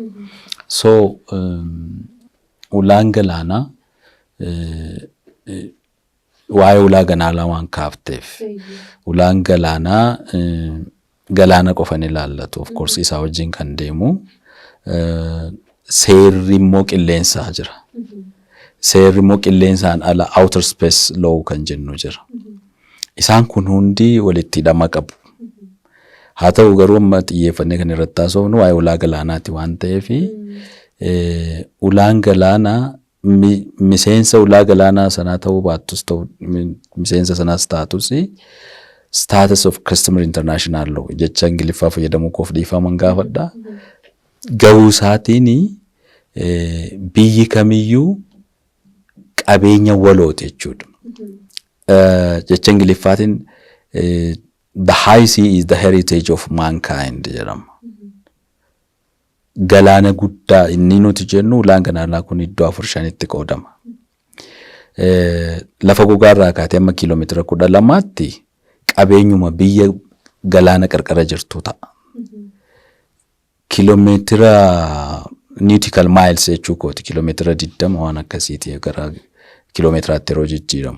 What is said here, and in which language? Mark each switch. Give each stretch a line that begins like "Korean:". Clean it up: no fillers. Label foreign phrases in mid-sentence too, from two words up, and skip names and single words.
Oromo: So ulaan galaanaa waa'ee ulaa galaanaa waan kaafteef ulaan galaanaa galaana qofan ilaallatu
English: of course
Oromo: isaa wajjin kan deemu seerri immoo qilleensaa jira. Seerri immoo qilleensaan ala
English: outer space law
Oromo: kan jennu jira. Isaan kun hundi walitti hidhama qabu. Haa ta'u garuu amma xiyyeeffannee kan irratti haasofnu waa'ee ulaa galaanaati waan ta'eef ulaan galaanaa miseensa ulaa galaanaa sanaa ta'uu baattus ta'u miseensa sanaas taatus
English: status of customer international law
Oromo: jecha Ingiliffaa fayyadamuu koof dhiifaman gaafadha. Gahuu isaatiin biyyi kamiyyuu qabeenya walooti jechuudha. Jecha Ingiliffaatiin
English: the high sea is the heritage of mankind
Oromo: jedhama. Galaana guddaa inni nuti jennu ulaan galaanaa kun iddoo 4-5tti qoodama. Lafa gogaarraa kaatee amma kiiloomeetira 12tti qabeenyuma biyya galaana qarqara jirtu ta'a. Kiiloomeetira
English: nautical miles
Oromo: jechuu kooti kiiloomeetira 20 waan akkasiiti gara kiiloomeetiraatti yeroo jijjiiramu.